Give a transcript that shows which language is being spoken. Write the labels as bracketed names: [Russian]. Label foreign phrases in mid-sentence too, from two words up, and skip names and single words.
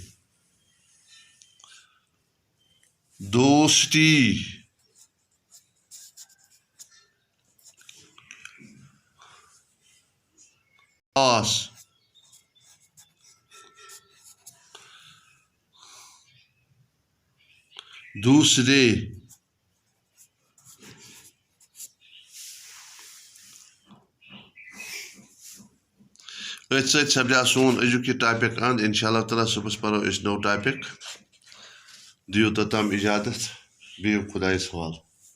[Kashmiri] دوستی خاص دوسرے ات سپدیا سون أزیُک یہ ٹاپک اند [Arabic] انشاءاللہ تعالیٰ [Kashmiri] صبح پرو اس نو ٹاپک دیو توٚتام اجازت بِہِو خۄدایَس حوالہٕ.